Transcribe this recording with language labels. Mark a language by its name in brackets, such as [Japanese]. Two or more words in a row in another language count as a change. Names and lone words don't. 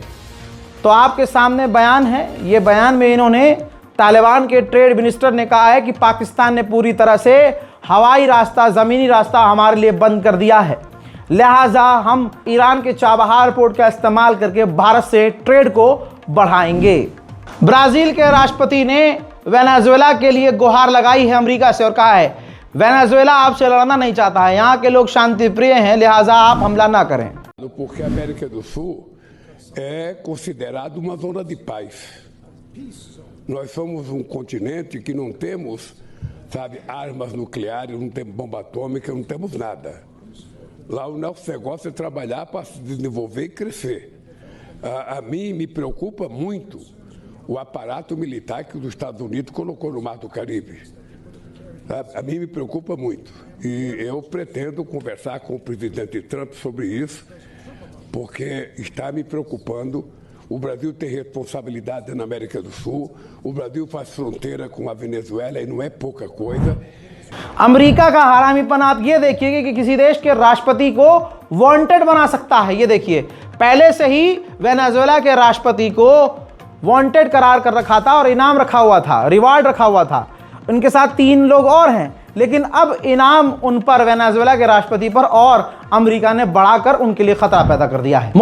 [Hindi] तो आपके सामने बयान है, ये बयान में इन्होंने, तालिबान के ट्रेड मिनिस्टर ने कहा है कि पाकिस्तान ने पूरी तरह से हवाई रास्ता, ज़मीनी रास्ता हमारे लिए बंद कर दिया है, लिहाजा हम ईरान के चाबहार पोर्ट का इस्तेमाल करके भारत से ट्रेड को बढ़ाएंगे। ब्राज़ील के राष्ट्रपति ने वेनेजुएला के लिए गुहार लगाई है अमेरिका से और कहा है, वेनेजुएला आपसे लड़ना नहीं चाहता है, यहाँ के लोग शांति प्रिय हैं, लिहाजा आप हमला ना करें। [Portuguese] Porque a América do Sul é considerado uma zona de paz. Nós somos um continente que não temos, sabe, armas nucleares, não temos bomba atômica, não temos nada. Lá o nosso negócio é trabalhar para se desenvolver e crescer. A mim me preocupa muito o aparato militar que os Estados Unidos colocou no Mar do Caribe. A mim me preocupa muito. E eu pretendo conversar com o presidente Trump sobre isso, porque está me preocupando. O Brasil tem responsabilidade na América do Sul, o Brasil faz fronteira com a Venezuela e não é pouca coisa. [Hindi] अमेरिका का हरामीपन आप ये देखिए कि किसी देश के राष्ट्रपति को वांटेड बना सकता है। ये देखिए, पहले से ही वेनेजुएला के राष्ट्रपति को वांटेड करार कर रखा था और इनाम रखा हुआ था, रिवार्ड रखा हुआ था। उनके साथ 3 लोग और हैं, लेकिन अब इनाम उन पर, वेनेजुएला के राष्ट्रपति पर, और अमेरिका ने बढ़ाकर उनके लिए खतरा पैदा कर दिया है।